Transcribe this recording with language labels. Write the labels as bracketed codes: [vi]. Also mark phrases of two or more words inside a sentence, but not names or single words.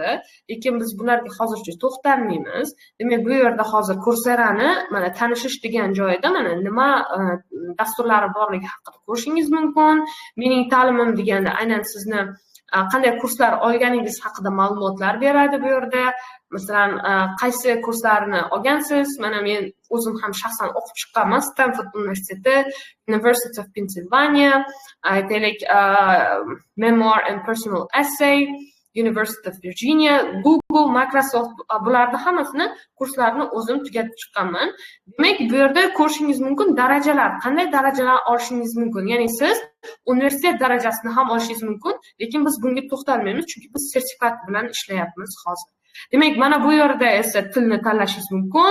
[uz] Lekin biz bularga hozircha to'xtalmaymiz. Demak, bu yerda hozir Courserani mana tanishish degan joyida mana nima dasturlari borligi haqida ko'rishingiz mumkin. Mening ta'limim deganda aynan sizni qanday kurslar olganingiz haqida ma'lumotlar beradi bu yerda. Masalan, qaysi kurslarni olgansiz? Mana men o'zim ham shaxsan o'qib chiqqanman. Stanford universiteti, University of Pennsylvania, aytaylik Memoir and Personal Essay, University of Virginia, Google, Microsoft, bularni hammasini kurslarini o'zim tugatib chiqqanman. Demak, bu yerda ko'rishingiz mumkin darajalar, qanday darajalar olishingiz mumkin. Ya'ni siz universitet darajasini ham olishingiz mumkin, lekin biz bunga to'xtalmaymiz, chunki biz sertifikat bilan ishlayapmiz hozir. Demak, mana bu yerda esa tilni tanlashingiz mumkin.